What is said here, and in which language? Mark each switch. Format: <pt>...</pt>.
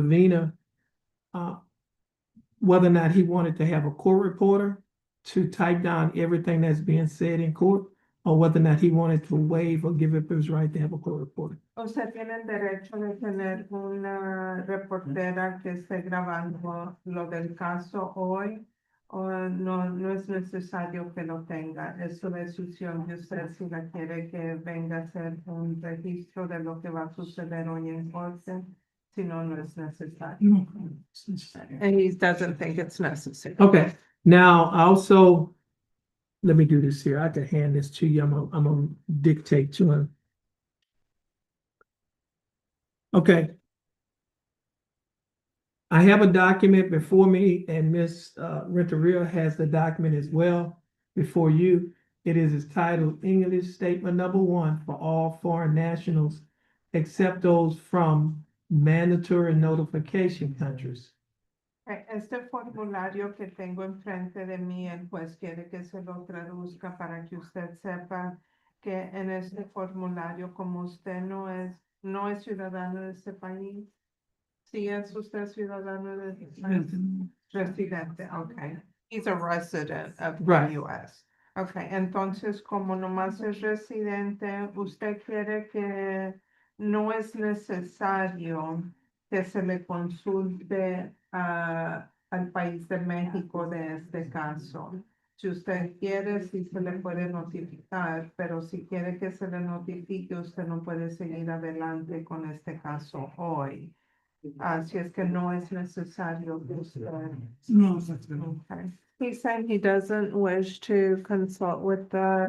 <en>Avina, whether or not he wanted to have a court reporter to type down everything that's being said in court, or whether or not he wanted to waive or give up his right to have a court reporter.</en> <es>Usted tiene el derecho de tener una reportera que esté grabando lo del caso hoy, o no es necesario que lo tenga. Es su decisión de usted si la quiere que venga a hacer un registro de lo que va a suceder hoy en corte. Si no, no es necesario.</es> <en>And he doesn't think it's necessary. Okay, now also, let me do this here. I can hand this to you. I'm gonna dictate to him. Okay. I have a document before me, and Ms. Renteria has the document as well before you. It is titled English Statement Number 1 for all foreign nationals, except those from mandatory notification countries.</en> <es>Este formulario que tengo enfrente de mí, el juez quiere que se lo traduzca para que usted sepa que en este formulario, como usted no es ciudadano de este país, si es usted ciudadano de este país, residente, okay.</es> <en>He's a resident of the Right. US.</en> <es>Okay, entonces como nomás es residente, usted quiere que no es necesario que se le consulte al país de México de este caso. Si usted quiere, sí se le puede notificar, pero si quiere que se le notifique, usted no puede seguir adelante con este caso hoy. Así es que no es necesario que usted. No.</es> <en>Okay. He said he doesn't wish to consult with the.</en>